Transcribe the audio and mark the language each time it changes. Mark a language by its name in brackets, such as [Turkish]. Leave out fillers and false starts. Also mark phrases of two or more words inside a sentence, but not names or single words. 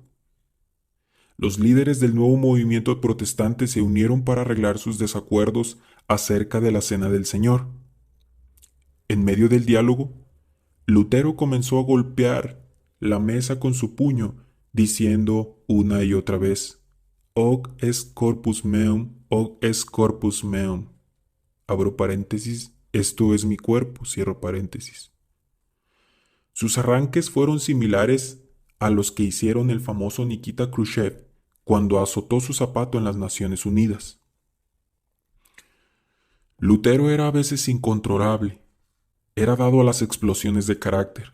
[Spanish] Los líderes del nuevo movimiento protestante se unieron para arreglar sus desacuerdos acerca de la Cena del Señor. En medio del diálogo, Lutero comenzó a golpear la mesa con su puño, diciendo una y otra vez, [Latin] Hoc est corpus meum, hoc est corpus meum. [Spanish] Abro paréntesis, esto es mi cuerpo, cierro paréntesis. Sus arranques fueron similares a los que hicieron el famoso Nikita Khrushchev cuando azotó su zapato en las Naciones Unidas. Lutero era a veces incontrolable, era dado a las explosiones de carácter.